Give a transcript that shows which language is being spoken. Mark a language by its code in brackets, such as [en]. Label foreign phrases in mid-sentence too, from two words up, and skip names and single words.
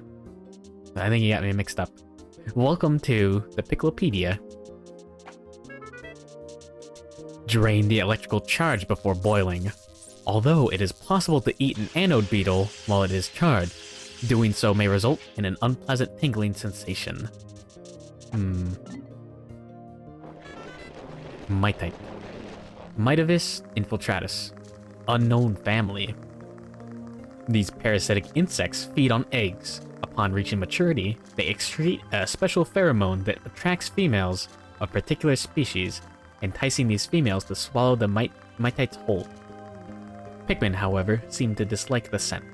[en] I think you got me mixed up. Welcome to the Piklopedia. Drain the electrical charge before boiling. Although it is possible to eat an anode beetle while it is charged, doing so may result in an unpleasant tingling sensation. Mitite. Mitavis infiltratus. Unknown family. These parasitic insects feed on eggs. Upon reaching maturity, they excrete a special pheromone that attracts females of particular species, enticing these females to swallow the mitite's whole. Pikmin, however, seem to dislike the scent.